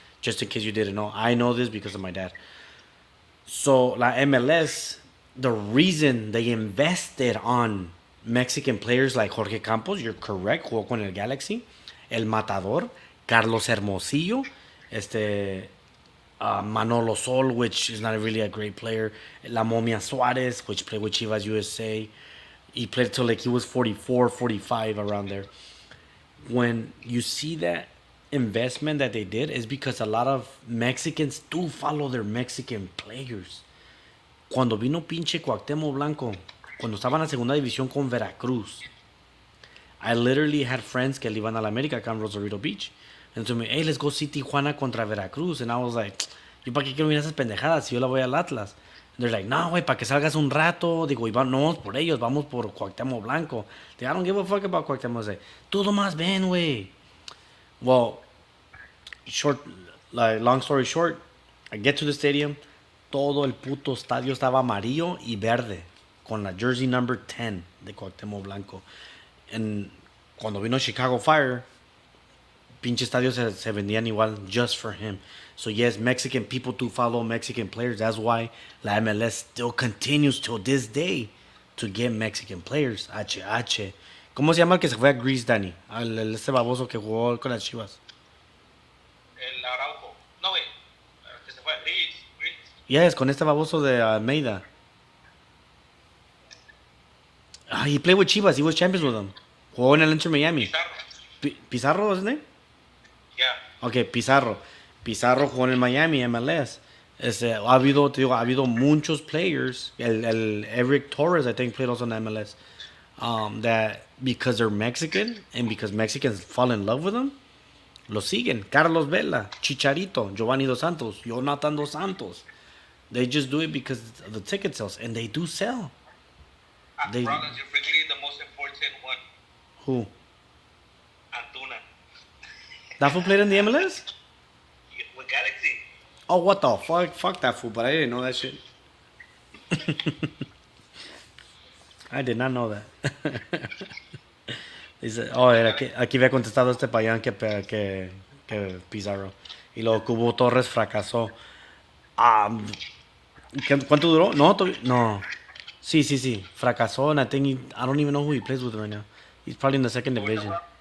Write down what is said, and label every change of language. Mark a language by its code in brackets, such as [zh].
[en] Just in case you didn't know, I know this because of my dad. So la MLS, the reason they invested on Mexican players like Jorge Campos, you're correct, [es] jugó con el Galaxy, [en] El Matador, Carlos Hermosillo, este Manolo Sol, which is not really a great player, La Momia Suarez, which played with Chivas USA. He played till like he was 44, 45, around there. When you see that investment that they did, is because a lot of Mexicans do follow their Mexican players. [es] Cuando vino pinche Cuauhtémoc Blanco, cuando estaba en la segunda división con Veracruz, [en] I literally had friends [es] que le iban a la América acá en Rosarito Beach. [en] And told me, hey, let's go see Tijuana contra Veracruz. And I was like, [es] ¿yo para qué quiero mirar esas pendejadas si yo la voy al Atlas? And they're like, no, güey, para que salgas un rato. Digo, y no vamos por ellos, vamos por Cuauhtémoc Blanco. Digo, [en] I don't give a fuck about Cuauhtémoc. Like, [es] tú nomás ven, güey. [en] Well, long story short, I get to the stadium, [es] todo el puto estadio estaba amarillo y verde, con la jersey number 10 de Cuauhtémoc Blanco. [en] And [es] cuando vino Chicago Fire, pinche estadios se vendían igual [en] just for him. So yes, Mexican people do follow Mexican players. That's why la MLS still continues till this day to get Mexican players. HH. [es] ¿Cómo se llama el que se fue a Greece, Danny? Este baboso que jugó con las Chivas. El Araujo. No, güey. Que se fue a Greece. Yes, con este baboso de Almeida. [en] He played with Chivas. He was champions with them. [es] Jugó en el Inter Miami. Pizarro. ¿Pizarro es [en] his name? Yeah. Ok, Pizarro. [es] Pizarro jugó en el Miami, MLS. Ha habido muchos players. [en] El Eric Torres, I think, played also in MLS. That because they're Mexican and because Mexicans fall in love with them, [es] lo siguen. [en] Carlos Vela, Chicharito, Giovanni Dos Santos, Jonathan Dos Santos. They just do it because of the ticket sales, and they do sell. Rollins, you're forgetting the most important one. Who? Antuna. That fool played in the MLS? With Galaxy. Oh, what the fuck? Fuck that fool, but I didn't know that shit. I did not know that. [es] Dice, aquí había contestado este payán que Pizarro. Y luego Cubo Torres fracasó. ¿Cuánto duró? No. Sí. Fracasó, [en] and I don't even know who he plays with right now. He's probably in the second division.